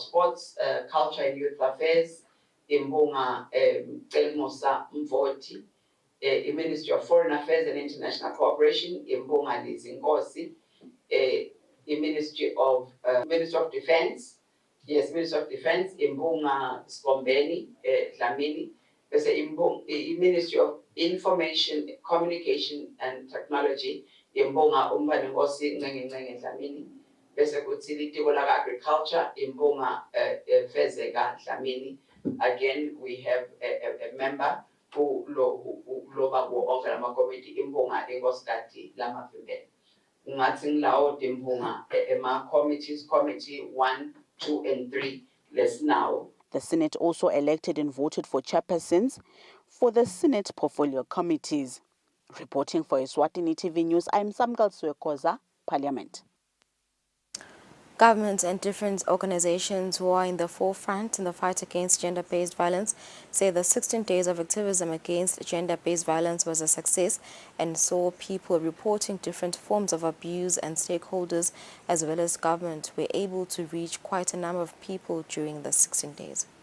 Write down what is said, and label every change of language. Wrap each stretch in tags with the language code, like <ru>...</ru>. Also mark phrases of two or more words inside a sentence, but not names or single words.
<en>Sports, Culture and Youth Affairs,</en> <ss>imbonga Elmosa Mvoti,</ss> <en>the Ministry of Foreign Affairs and International Cooperation, imbonga Lizinkosi, the Ministry of Defense, yes, Ministry of Defense,</en> <ss>imbonga Skombeni Dlamini,</ss> <en>the Ministry of Information, Communication and Technology,</en> <ss>imbonga Umbane Ngosi Ngenge Dlamini. Bese kuthi litiko la agriculture imbonga Fezeka Dlamini.</ss> <en>Again, we have a member who</en> <ss>loba ku onke lama committee imbonga</ss> <en>Engosikati Lamavimbe.</en> <ss>Ngathi ngilawo imbonga ema committees,</ss> <en>committee 1, 2 and 3 less now. The Senate also elected and voted for chairpersons for the Senate portfolio committees. Reporting for Eswatini TV News, I'm Samgal Suekoza, Parliament. Governments and different organizations who are in the forefront in the fight against gender-based violence say the 16 days of activism against gender-based violence was a success and saw people reporting different forms of abuse, and stakeholders as well as government were able to reach quite a number of people during the 16 days.</en>